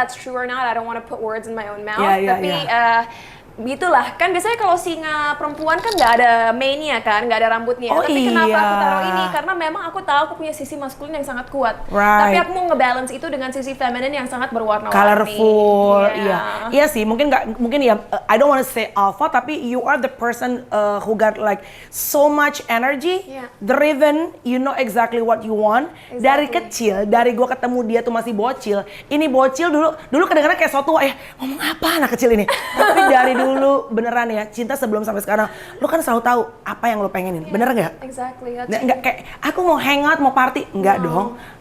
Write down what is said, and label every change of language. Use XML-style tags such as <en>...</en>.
<en>that's true or not. I don't want to put words in my own mouth.</en> <id>Ya, ya, Tapi ya. Gitulah, kan biasanya kalau singa perempuan kan nggak ada mane-nya kan, nggak ada rambutnya. Oh, Tapi kenapa iya. aku taruh ini? Karena memang aku tahu aku punya sisi maskulin yang sangat kuat.</id> <en>Right.</en> <id>Tapi aku mau ngebalance itu dengan sisi feminin yang sangat berwarna-warni.</id> <en>Colorful,</en> <id>Iya. iya sih. Mungkin ya.</id> <en>I don't want to say alpha,</en> <id>tapi</id> <en>you are the person who got like so much energy,</en> <id>Iya.</id> <en>driven. You know exactly what you want.</en> <id>Dari kecil, dari gua ketemu dia tuh masih bocil. Ini bocil dulu kadang-kadang kayak so tua ya. Ngomong apa anak kecil ini? Tapi dari dulu beneran ya, Cinta sebelum sampai sekarang, lu kan selalu tahu apa yang lu pengenin. Bener nggak?</id> <en>Exactly.</en> <id>Nggak kayak aku mau hangout, mau party, enggak dong.</id>